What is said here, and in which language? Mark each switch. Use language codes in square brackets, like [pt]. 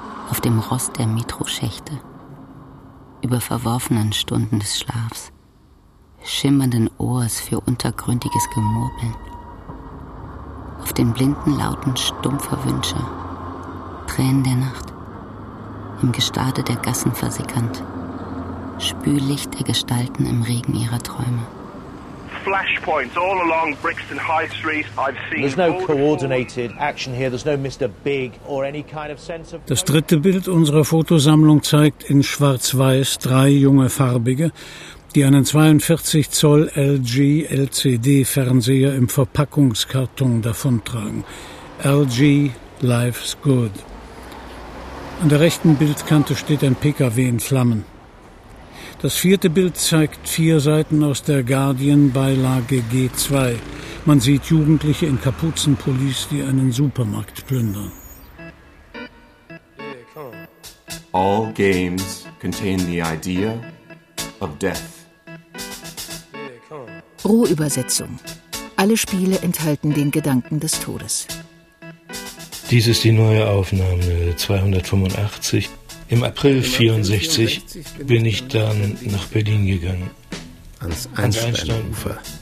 [de] Auf dem Rost der Metroschächte. Über verworfenen Stunden des Schlafs, schimmernden Ohrs für untergründiges Gemurmeln, auf den blinden Lauten stumpfer Wünsche, Tränen der Nacht, im Gestade der Gassen versickernd, Spüllicht der Gestalten im Regen ihrer Träume. [en] Flashpoints all along Brixton High Street. I've seen. There's no coordinated action here. There's no Mr. Big or any kind of sense of. [de] Das dritte Bild unserer Fotosammlung zeigt in Schwarz-Weiß 3 junge Farbige, die einen 42 Zoll LG LCD Fernseher im Verpackungskarton davontragen. LG Life's Good. An der rechten Bildkante steht ein PKW in Flammen. Das vierte Bild zeigt vier Seiten aus der Guardian-Beilage G2. Man sieht Jugendliche in Kapuzenpullis, die einen Supermarkt plündern. [en] All games contain the idea of death. [de] Rohübersetzung. Alle Spiele enthalten den Gedanken des Todes. Dies ist die neue Aufnahme 285. Im April 1964 bin ich dann nach Berlin gegangen. Ans Einsteinufer.